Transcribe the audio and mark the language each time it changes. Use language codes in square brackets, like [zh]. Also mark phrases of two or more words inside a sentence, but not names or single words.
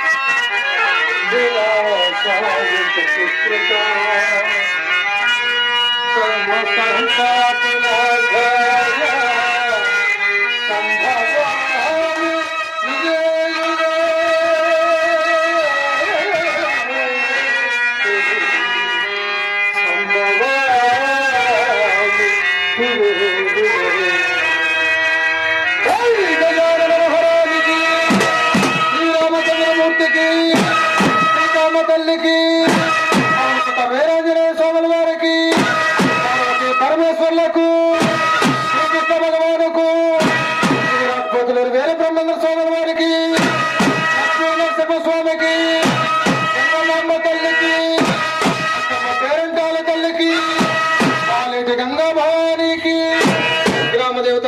[sa] विलासाय सुकृताय सर्वसंतापनाशाय संभवामि युगे युगे संभवामि युगे युगे। [hi] जय गजानन महाराज की, श्री रामचंद्रमूर्ति की, [te] सीताम्మ తల్లికి, వీరాంజనేయ స్వాముల వారికి, పరమేశ్వర్లకు, శ్రీకృష్ణ భగవానుకు, శ్రీరాజపతులు వీర బ్రహ్మేంద్ర స్వాముల వారికి, లక్ష్మీనరసింహ స్వామికి, గంగమ్మ తల్లికి, పేరంటాల తల్లికి, కాలేటి గంగా భవానికి, గ్రామదేవత